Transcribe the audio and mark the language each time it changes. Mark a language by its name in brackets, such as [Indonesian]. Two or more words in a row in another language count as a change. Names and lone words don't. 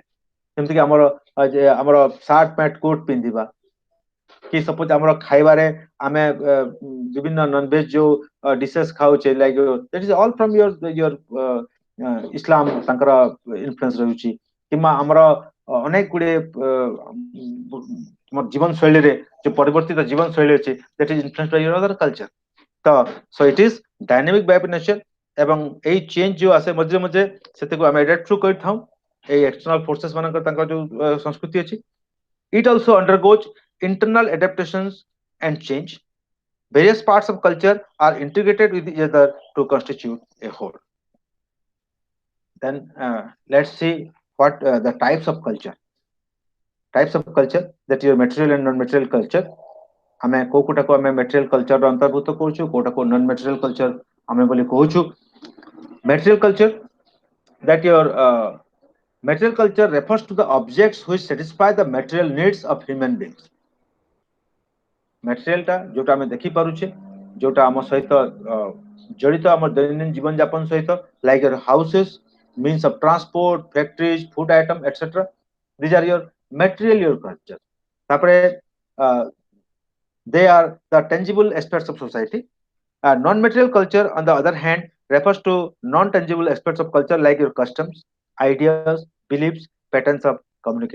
[Odia] ଯେମିତିକି ଆମର [English] shirt pant coat [Odia] ପିନ୍ଧିବା, କି ସପୋଜ ଆମର ଖାଇବାରେ ଆମେ ବିଭିନ୍ନ ନନଭେଜ ଯୋଉ ଡିସେସ୍ ଖାଉଛେ, [English] like that is all from your Islam [Odia] ତାଙ୍କର ଇନଫ୍ଲୁଏନ୍ସ ରହୁଛି, କିମ୍ବା ଆମର ଅନେକ ଗୁଡ଼ିଏ ଜୀବନ ଶୈଳୀରେ ଯୋଉ ପରିବର୍ତ୍ତିତ ଜୀବନ ଶୈଳୀ ଅଛି, [English] that is influence by your other culture. ତ so it is dynamic by nature. [Odia] ଏବଂ ଏଇ ଚେଞ୍ଜ ଯୋଉ ଆସେ ମଝିରେ ମଝିରେ, ସେଥିକୁ ଆମେ [English] adapt through [Odia] କରିଥାଉ ଏଇ [English] external forces [Odia] ମାନଙ୍କର ତାଙ୍କର ଯୋଉ ସଂସ୍କୃତି ଅଛି. [English] It also undergoes internal adaptations and change. Various parts of culture are integrated with each other to constitute a whole. Then let's see what the types of culture. Types of culture, that your material and non-material culture. [Odia] ଆମେ କୋଉଟାକୁ ଆମେ [English] material culture [Odia] ର ଅନ୍ତର୍ଭୁକ୍ତ କରୁଛୁ, କୋଉଟାକୁ [English] non-material culture [Odia] ଆମେ ବୋଲି କହୁଛୁ. [English] Material culture, that your material culture refers to the objects which satisfy the material needs of human beings. [Odia] ମ୍ୟାଟେରିଆଲଟା ଯୋଉଟା ଆମେ ଦେଖିପାରୁଛେ, ଯୋଉଟା ଆମ ସହିତ ଜଡ଼ିତ ଆମ ଦୈନନ୍ଦିନ ଜୀବନ ଯାପନ ସହିତ, [English] like your houses, means of transport, factories, food item, etc. These are your material your culture. ତାପରେ they are the tangible aspects of society. Non-material culture, on the other hand, refers to non-tangible aspects of culture like your customs, ideas, beliefs, patterns of communication.